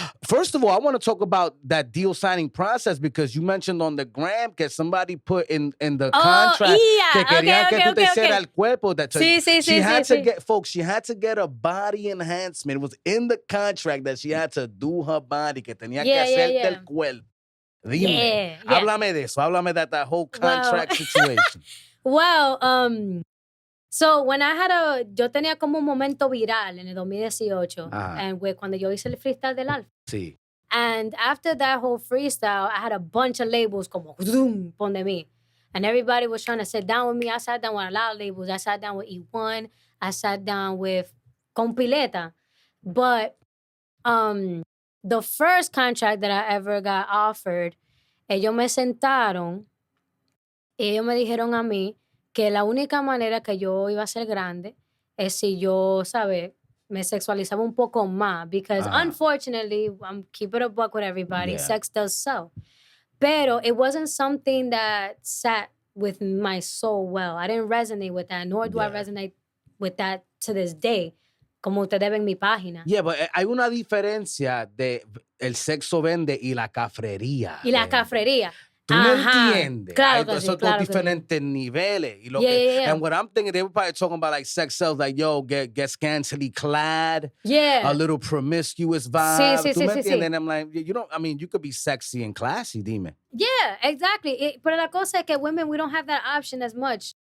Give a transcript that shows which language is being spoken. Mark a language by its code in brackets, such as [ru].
[en] First of all, I want to talk about that deal signing process because you mentioned on the gram that somebody put in the contract [es] que querían que tú te hicieras el cuerpo. [en] That she had to get, folks, she had to get a body enhancement. It was in the contract that she had to do her body, [es] que tenía que hacerte el cuerpo. Dime, háblame de eso. Háblame [en] that whole contract situation. Well, so when I had [es] yo tenía como un momento viral en el 2018, and cuando yo hice el freestyle del Alfa. Sí. [en] And after that whole freestyle, I had a bunch of labels [es] como zoom pon de mí. [en] And everybody was trying to sit down with me. I sat down with a lot of labels. I sat down with E1. I sat down with Compileta. But the first contract that I ever got offered, [es] ellos me sentaron y ellos me dijeron a mí que la única manera que yo iba a ser grande es si yo, ¿sabes? Me sexualizaba un poco más. [en] Because unfortunately, I'm keeping a buck with everybody, sex does sell. Pero it wasn't something that sat with my soul well. I didn't resonate with that, nor do I resonate with that to this day. [es] Como ustedes ven mi página. [en] Yeah, but [es] hay una diferencia de el sexo vende y la cafrería. Y la cafrería. ¿Tú me entiendes? Claro que esos sí, claro diferentes niveles. [en] Y And what I'm thinking, they were probably talking about like sex sells, like, yo, get scantily clad. Yeah. A little promiscuous vibe. [es] Sí, ¿Tú me entiendes? sí. [en] And I'm like, you could be sexy and classy, dime. Yeah, exactly. [es] Pero la cosa es que [en] women, we don't have that option as much.